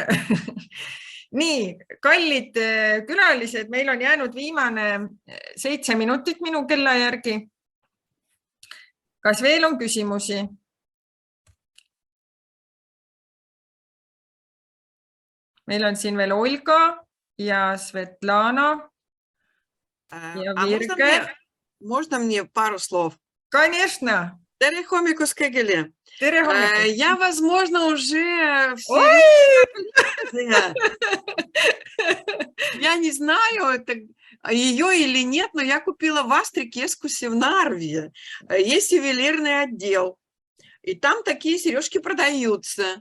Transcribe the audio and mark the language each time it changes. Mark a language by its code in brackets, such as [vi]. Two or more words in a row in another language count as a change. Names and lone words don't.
[et] Nii, kallid külalised, meil on jäänud viimane 7 minutit minu kella järgi. Kas veel on küsimusi? Meil on siin veel Olga ja Svetlana ja Virge. [ru] Можно мне пару слов? Конечно. [et] Tere hommikust kõigile. Tere hommikust. [ru] Я, возможно, уже... Я не знаю, это ее или нет, но я купила в Астрикескусе в Нарве. Есть ювелирный отдел. И там такие сережки продаются.